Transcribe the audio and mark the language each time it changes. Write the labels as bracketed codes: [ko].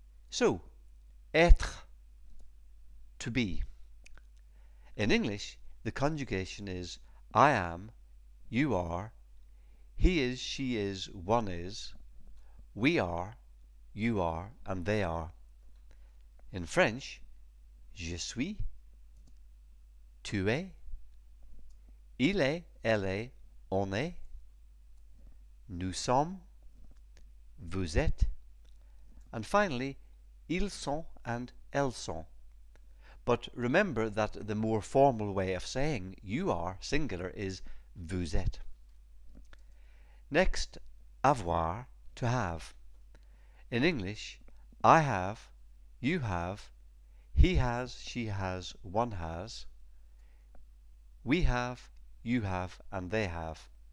[en] So, être, to be. In English, the conjugation is I am, you are, he is, she is, one is, we are, you are, and they are. In French, [fr] je suis, tu es, il est, elle est, on est, nous sommes, vous êtes, [en] and finally, [fr] ils sont and elles sont. [en] But remember that the more formal way of saying you are singular is [fr] vous êtes. [en] Next, avoir, to have. In English, I have, you have, he has, she has, one has, we have, you have, and they have.